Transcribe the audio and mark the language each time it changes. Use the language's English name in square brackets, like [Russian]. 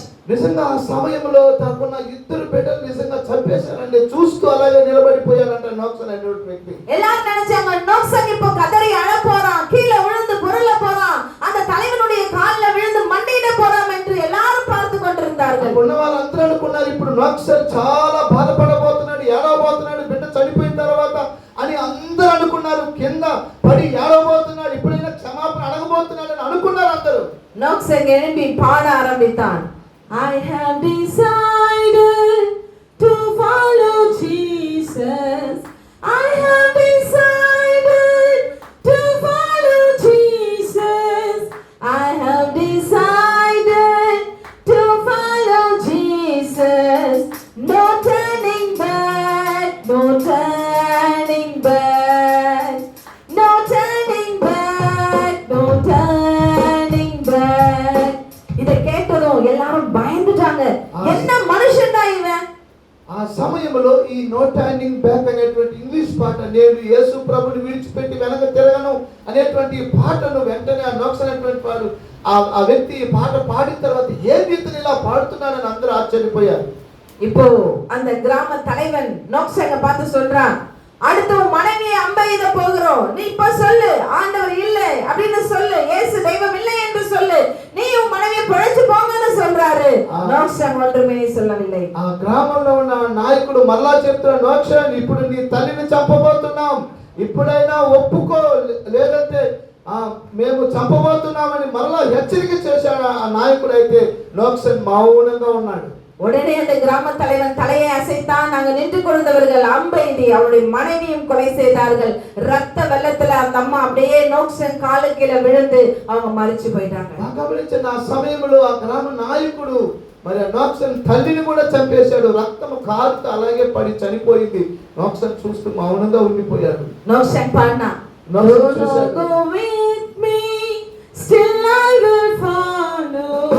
[Telugu] నిజంగా ఆ సమయంలో తనకున్న ఇద్దరు బిడ్డలు నిజంగా చంపేశారండి. చూస్తూ అలాగే నిలబడిపోయారంట నోక్సన్ అనేటువంటి వ్యక్తి. [Tamil] எல்லாரும் நினைச்சாங்க நோக்சன் இப்போ கதறி அழ போறான், கீழே விழுந்து புரள போறான், அந்த தலைவனுடைய காலில் விழுந்து மண்டியிட போறான் என்று எல்லாரும் பார்த்து கொண்டிருந்தார்கள். [Telugu] ఉన్న వాళ్ళందరూ అనుకున్నారు ఇప్పుడు నోక్సన్ చాలా బాధపడబోతున్నాడు, ఏడవబోతున్నాడు బిడ్డ చనిపోయిన తర్వాత అని అందరూ అనుకున్నారు. కింద పడి ఏడవబోతున్నాడు, ఇప్పుడైనా క్షమాపణ అడగబోతున్నాడు అని అనుకున్నారు అందరూ. [Tamil] நோக்சன் எழும்பி பாட ஆரம்பித்தான். [English] I have decided to follow Jesus. I have decided to follow Jesus. I have decided to follow Jesus. No turning back, no turning back, no turning back, no turning back. [Tamil] இதை கேட்டதும் எல்லாரும் பயந்துட்டாங்க. என்ன மனுஷன்டா இவன்? [Telugu] ఆ సమయంలో ఈ నో టర్నింగ్ బ్యాక్ అనేటువంటి ఇంగ్లీష్ పాట, నేను యేసు ప్రభుని విడిచిపెట్టి వెనక తిరగను అనేటువంటి పాటను వెంటనే ఆ నోక్స్ అనేటువంటి వాడు ఆ వ్యక్తి ఈ పాట పాడిన తర్వాత ఏ రీతిని ఇలా పాడుతున్నాడని అందరూ ఆశ్చర్యపోయారు. [Tamil] இப்போ அந்த கிராம தலைவன் நோக்சனை பார்த்து சொல்றான், அடுத்து உன் மனைவியை அம்பெய்த போகிறோம், நீ இப்ப சொல்லு ஆண்டவர் இல்லை அப்படின்னு சொல்லு, இயேசு தெய்வம் இல்லை என்று சொல்லு, நீ உன் மனைவியை பிழைச்சு போங்கன்னு சொல்றாரு. நோக்சன் ஒன்றுமே சொல்லவில்லை. [Telugu] ఆ గ్రామంలో ఉన్న నాయకుడు మరలా చెప్తున్నాడు, నోక్సన్ ఇప్పుడు నీ తల్లిని చంపబోతున్నాం, ఇప్పుడైనా ఒప్పుకో లేదంటే మేము చంపబోతున్నామని మరలా హెచ్చరిక చేశాడు ఆ నాయకుడు. అయితే నోక్సన్ మౌనంగా ఉన్నాడు. [Tamil] உடனே அந்த கிராம தலைவன் தலையை அசைத்தான். அங்க நின்று கொண்டவர்கள் அம்பெய்தி அவருடைய மனைவியும் கொலை செய்தார்கள். ரத்த வெள்ளத்துல அந்த அம்மா அப்படியே நோக்சன் காலு கீழே விழுந்து அவங்க மரிச்சு போயிட்டாங்க. [Telugu] గమనించిన ఆ సమయంలో ఆ గ్రామ నాయకుడు మరి నోక్సన్ తల్లిని కూడా చంపేశాడు. రక్తము కారుతూ అలాగే పడి చనిపోయింది. నోక్సన్ చూస్తూ మౌనంగా ఉండిపోయాడు. నోక్సన్ పాడినా, [English] go with me, still I will follow.